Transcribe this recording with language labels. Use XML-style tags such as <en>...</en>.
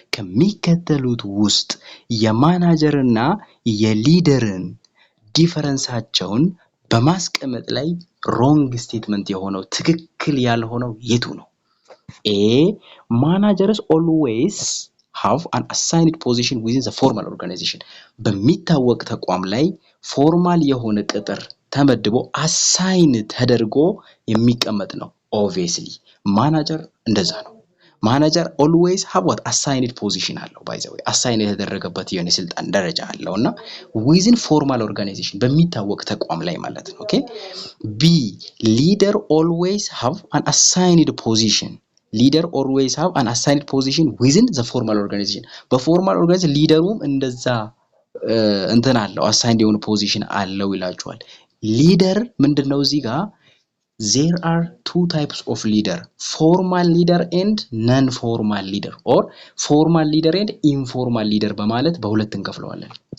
<am>ከሚከተሉት ውስጥ የማናጀርና የሊደርን ዲፈረንሳቸውን በማስቀመጥ ላይ</am> <en>wrong statement</en> <am>የሆነው ትክክል ያልሆነው የቱ ነው? A.</am> <en>Managers always have an assigned position within the formal organization.</en> <am>በሚታወቅ ተቋም ላይ ፎርማል የሆነ ቅጥር ተመድቦ አሳይን ተደርጎ የሚቀመጥ ነው። obviously ማናጀር እንደዛ ነው። ማናጀር</am> <en>always have what assigned position</en> <am>አለው</am> <en>by the way</en> <am>አሳይን የተደረገበት የሆነ ስልጣን ደረጃ አለውና</am> <en>within formal organization</en> <am>በሚታወቅ ተቋም ላይ ማለት ነው። ኦኬ B.</am> <en>Leader always have an assigned position. Leader always have an assigned position within the formal organization.</en> <am>በፎርማል ኦርጋናይዜሽን ሊደሩም እንደዛ እንትን አለው</am> <en>assigned የሆነ position</en> <am>አለው ይላችኋል። ሊደር ምንድነው እዚህ ጋር</am> <en>there are two types of leader, formal leader and non-formal leader or formal leader and informal leader</en> <am>በማለት በሁለት እንከፍለዋለን።</am>